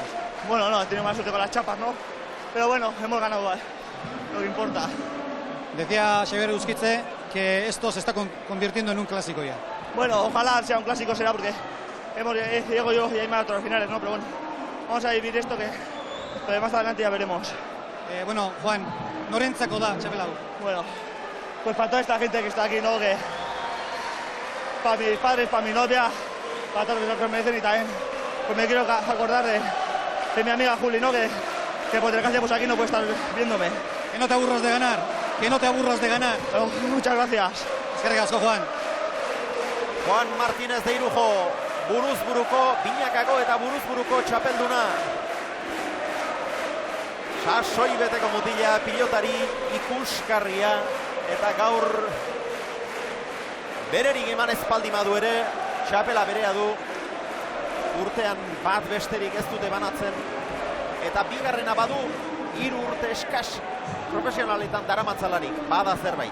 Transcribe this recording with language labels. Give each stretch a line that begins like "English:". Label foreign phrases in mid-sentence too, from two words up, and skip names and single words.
Spanish: Bueno, no, he tenido más suerte con las chapas, ¿no? Pero bueno, hemos ganado igual, lo que importa. Decía Xavier Euskitze que esto se está convirtiendo en un clásico ya. Bueno, ojalá sea un clásico, será porque llego yo y Aimar a otros finales, ¿no? Pero bueno, vamos a vivir esto que más adelante ya veremos.
Basque: Bueno, Juan, norentzako da, txapel hau.
Spanish: Bueno, pues para toda esta gente que está aquí, ¿no? Que para mis padres, para mi novia, para todos los que me merecen y también pues me quiero acordar de mi amiga Juli, ¿no? Que por desgracia pues aquí no puede estar viéndome. Que no te aburras de ganar, que no te aburras de ganar. Pero, muchas gracias.
Basque: Eskerrik asko, Juan. Juan Martínez de Irujo, buruz buruko, binakako eta buruz buruko txapelduna. Sasoi beteko mutila, pilotari ikuskarria, eta gaur bererik eman espaldi madu ere, txapela berea du, urtean bat besterik ez dute banatzen, eta bigarrena badu, 3 urte eskas profesionaletan daramatzalarik, bada zerbait.